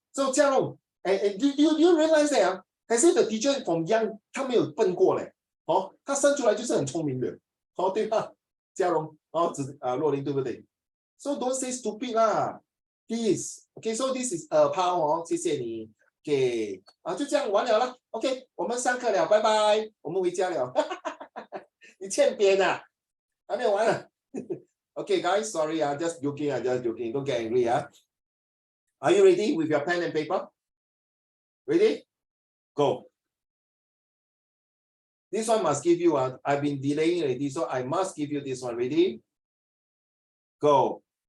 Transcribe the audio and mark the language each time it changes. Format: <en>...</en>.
<en>So Jiarong, and you realize that I say the teacher from young</en> <zh>他没有笨过嘞，他生出来就是很聪明的，对吧？嘉荣，若琳对不对</zh> <en>？So don't say stupid 啦 ，please. Okay, so this is a power</en> <zh>谢谢你。 Okay, 就这样完了啦。OK， 我们上课了，拜拜，我们回家了。你欠扁啊，还没有完了。</zh> <en>Okay, guys, sorry, just joking, just joking. Don't get angry, Are you ready with your pen and paper? Ready? Go. This one must give you I've been delaying already, so I must give you this one. Ready? Go.</en>